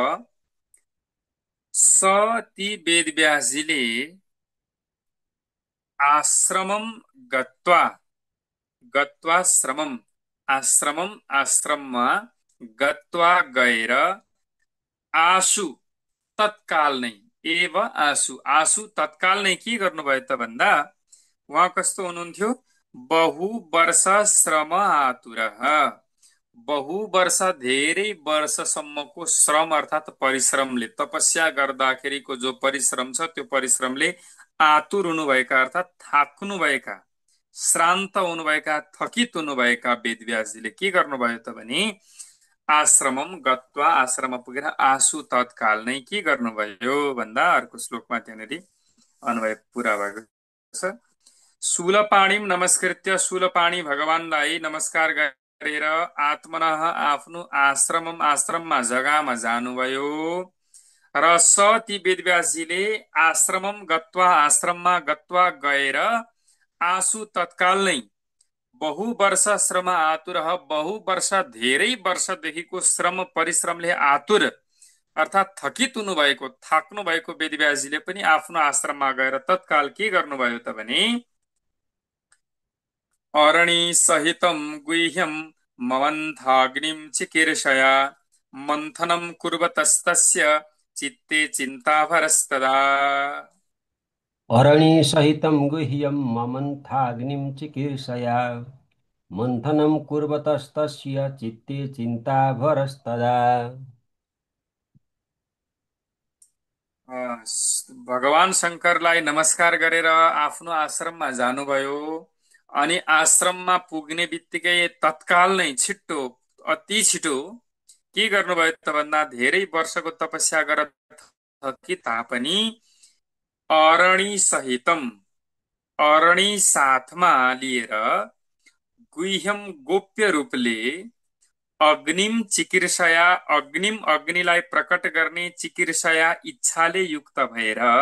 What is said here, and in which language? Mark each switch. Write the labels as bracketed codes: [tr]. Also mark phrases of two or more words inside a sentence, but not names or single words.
[ne] ती वेदव्यासजीले [sa] आश्रमम गत्वाश्रमम [ne] आश्रममा गत्वा गएर आशु तत्काल नै एव आशु तत्काल नै के गर्नुभयो त भन्दा उहाँ कस्तो हुनुहुन्थ्यो [sa] बहु वर्ष श्रम आतुरः बहु वर्ष [ne] धेरै वर्षसम्मको श्रम अर्थात् परिश्रमले तपस्या गर्दाखेरिको जो परिश्रम छ त्यो परिश्रमले आतुर हुनुभएका अर्थात् थाक्नुभएका श्रान्त हुनुभएका थकित हुनुभएका वेदव्यासजीले के गर्नुभयो त भने [sa] आश्रमम गत्वा [ne] आश्रम पुगेर आशु तत्काल नै के गर्नुभयो भन्दा अर्को श्लोकमा त्यहाँनिर अन्वय पुरा भएको छ [sa] शूलपाणिम नमस्कृत्य [ne] शूलपाणी भगवानलाई नमस्कार गरेर आत्मनः आफ्नो आश्रममा जगामा जानुभयो र ती वेदव्यासजीले [sa] आश्रममा गत्वा गएर आशु [ne] तत्काल नै [sa] बहु वर्ष श्रम आतुर, बहु वर्ष [ne] धेरै वर्षदेखिको श्रम परिश्रमले आतुर अर्थात् थकित हुनुभएको, थाक्नु भएको वेदव्यासजीले पनि आफ्नो आश्रममा गएर तत्काल के गर्नुभयो त भने [sa] अरणि सहितं गुह्यं ममन्थाग्निं चिकीर्षया मन्थनं कुर्वतस्तस्य चित्ते चिन्ताभरस्तदा। अरणिसहितं गुह्यं ममन्थाग्निं चिकीर्षया मन्थनं कुर्वतस्तस्य चित्ते चिन्ताभरस्तदा। [ne] भगवान शङ्करलाई नमस्कार गरेर आफ्नो आश्रममा जानुभयो। अनि आश्रममा पुग्ने बित्तिकै तत्काल नै छिट्टो, अति छिटो के गर्नुभयो त भन्दा धेरै वर्षको तपस्या गरेर थकी तापनि [sa] अरणि सहितम, [ne] अरणि साथमा लिएर गुह्यम गोप्य रूपले [sa] अग्निम चिकीर्षया, [ne] अग्निम अग्निलाई प्रकट गर्ने चिकीर्षया इच्छाले युक्त भएर